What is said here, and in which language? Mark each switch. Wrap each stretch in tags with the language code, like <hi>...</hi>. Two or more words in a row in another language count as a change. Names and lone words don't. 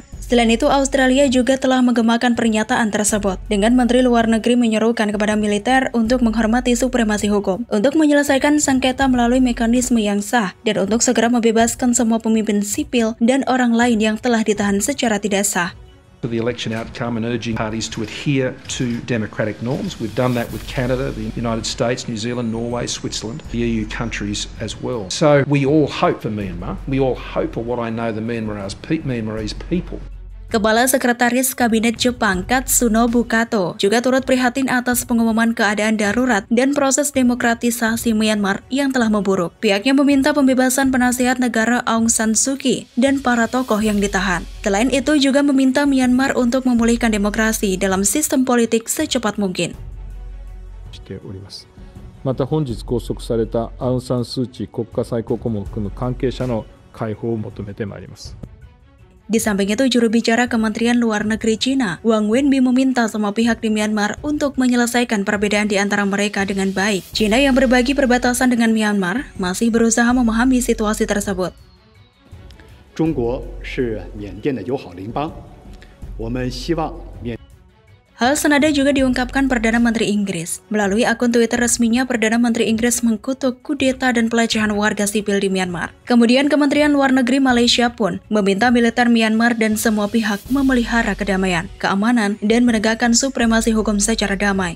<id>Selain itu, Australia juga telah menggemakan pernyataan tersebut dengan Menteri Luar Negeri menyerukan kepada militer untuk menghormati supremasi hukum, untuk menyelesaikan sengketa melalui mekanisme yang sah, dan untuk segera membebaskan semua pemimpin sipil dan orang lain yang telah ditahan secara tidak sah.</id> <en>For the election outcome and urging parties to adhere to democratic norms. We've done that with Canada, the United States, New Zealand, Norway, Switzerland, the EU countries as well. So we all hope for Myanmar. We all hope for what I know the Myanmarese people.</en> <id>Kepala Sekretaris Kabinet Jepang Katsunobu Kato juga turut prihatin atas pengumuman keadaan darurat dan proses demokratisasi Myanmar yang telah memburuk. Pihaknya meminta pembebasan penasihat negara Aung San Suu Kyi dan para tokoh yang ditahan. Selain itu juga meminta Myanmar untuk memulihkan demokrasi dalam sistem politik secepat mungkin.</id> <ja>また本日拘束されたアウン・サン・スー・チー国家最高顧問を含む関係者の解放を求めてまいります。</ja> <id>Di samping itu, juru bicara Kementerian Luar Negeri Cina, Wang Wenbin meminta semua pihak di Myanmar untuk menyelesaikan perbedaan di antara mereka dengan baik. Cina yang berbagi perbatasan dengan Myanmar masih berusaha memahami situasi tersebut.</id> <zh>中国是缅甸的友好邻邦，我们希望缅。</zh> <id>Hal senada juga diungkapkan Perdana Menteri Inggris. Melalui akun Twitter resminya, Perdana Menteri Inggris mengkutuk kudeta dan pelecehan warga sipil di Myanmar. Kemudian Kementerian Luar Negeri Malaysia pun meminta militer Myanmar dan semua pihak memelihara kedamaian, keamanan, dan menegakkan supremasi hukum secara damai.</id>